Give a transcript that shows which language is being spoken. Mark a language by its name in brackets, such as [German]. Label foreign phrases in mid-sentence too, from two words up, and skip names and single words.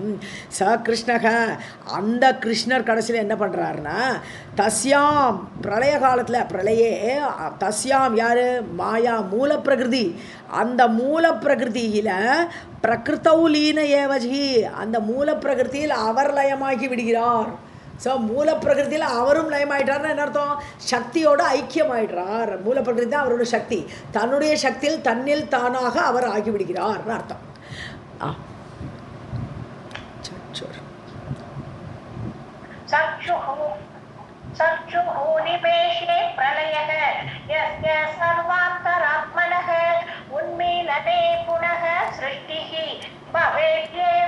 [Tamil] ச கிருஷ்ணக அந்த கிருஷ்ணர் கடைசியில் என்ன பண்ணுறாருன்னா தஸ்யாம் பிரளய காலத்தில் [Sanskrit] प्रलये तस्याम् [Tamil] யார் மாயா மூல பிரகிருதி, அந்த மூல பிரகிருதியில் [Sanskrit] प्रकृतौलीन एवजि [Tamil] அந்த மூல பிரகிருதியில் அவர் லயமாகி விடுகிறார். ஸோ மூல பிரகிருதியில் அவரும் லயமாயிட்டார்னு என்ன அர்த்தம்? சக்தியோடு ஐக்கியமாயிடுறார். மூல பிரகிருதி தான் அவரோட சக்தி, தன்னுடைய சக்தியில் தன்னில் தானாக அவர் ஆகிவிடுகிறார்னு அர்த்தம். [Sanskrit] चक्षुः निमेषे प्रलयः यस्य सर्वान्तरात्मनः उन्मीलने पुनः सृष्टिः भवेत्येव